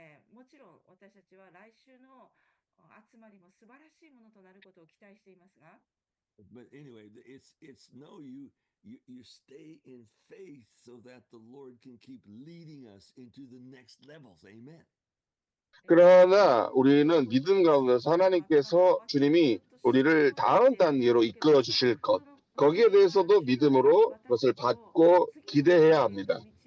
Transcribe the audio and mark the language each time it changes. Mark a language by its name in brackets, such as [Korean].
[Japanese] もちろん私たちは来週の集まりも素晴らしいものとなることを期待していますが [English] But anyway, it's no, you stay in faith so that the Lord can keep leading us into the next levels. Amen. [Korean] 그러나 우리는 믿음 가운데서 하나님께서 주님이 우리를 다음 단계로 이끌어 주실 것, 거기에 대해서도 믿음으로 그것을 받고 기대해야 합니다.